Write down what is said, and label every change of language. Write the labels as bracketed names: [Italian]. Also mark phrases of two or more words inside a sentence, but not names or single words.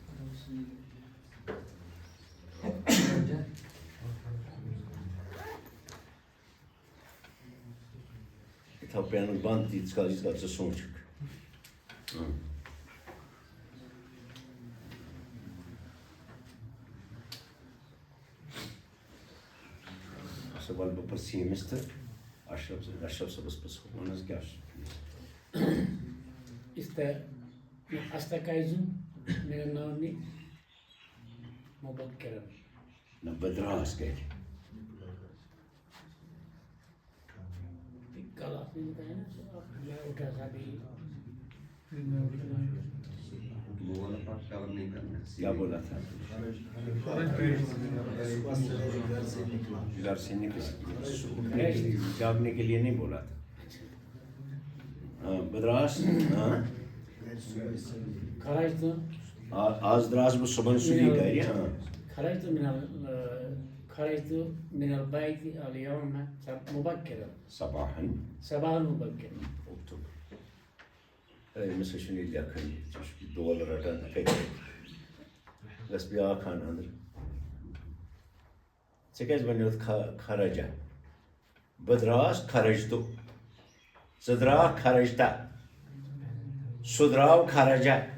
[Kashmiri] یہِ تھاو پینُک بنٛد تیٖتِس کالس ییٖتِس کالس ژٕ سونٛچکھ سُہ وَلہٕ بہٕ پَتہٕ ییٚمِس تہٕ اشرف صٲبَس پَتہٕ وَن حظ کیٛاہ چھُ نہ بہٕ درٛاس گرِ [Urdu] کیا بولا تھا گھر سے جاگنے کے لیے نہیں بولا تھا [Kashmiri] بدراس آج دراس بہٕ صبحن سُلی گرِ [Arabic] خرجت من البيت اليوم مبكرا صباحا مبكرا [Kashmiri] اكتب أمِس حظ چھُنہٕ یہِ لیکھٲنی ژٕ چھُکھ یہِ دول رٹان گژھ بیٛاکھ اَن أنٛدرٕ ژےٚ کیٛازِ وَنیوتھ خرجا بہٕ درٛاس خرجتو ژٕ درٛاکھ خرجتا سُہ درٛاو خرجا